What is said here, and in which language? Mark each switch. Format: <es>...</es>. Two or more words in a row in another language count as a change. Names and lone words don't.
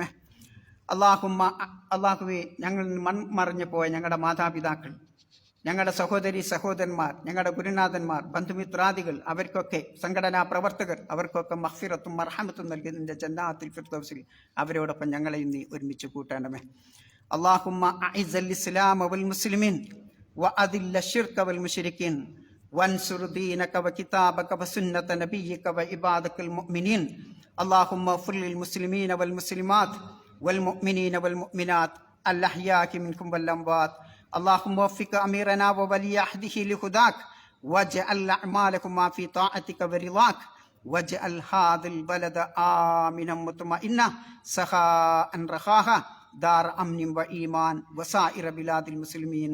<ml>അള്ളാഹുവേ, ഞങ്ങൾ മൺമറഞ്ഞു പോയ ഞങ്ങളുടെ മാതാപിതാക്കൾ, ഞങ്ങളുടെ സഹോദരി സഹോദരന്മാർ, ഞങ്ങളുടെ ഗുരുനാഥന്മാർ, ബന്ധുമിത്രാദികൾ, അവർക്കൊക്കെ സംഘടനാ പ്രവർത്തകർ, അവർക്കൊക്കെ മഗ്ഫിറത്തും മർഹമത്തും നൽകി നിന്റെ ജന്നാത്തിൽ ഫിർദൗസിൽ അവരോടൊപ്പം ഞങ്ങളെയും നീ ഒരുമിച്ച് കൂട്ടണമേ.</ml> <ar>اللهم أعز الإسلام والمسلمين وأذل الشرك والمشركين وانصر دينك وكتابك وسنة نبيك وعبادك المؤمنين. اللهم اغفر للمسلمين والمسلمات والمؤمنين والمؤمنات الأحياء منكم والأموات. اللهم وفق أميرنا وولي عهده لهداك، واجعل أعمالكما في طاعتك ورضاك، واجعل هذا البلد آمنا مطمئنا سخاء رخاء دار أمن وإيمان وسائر بلاد المسلمين.</ar>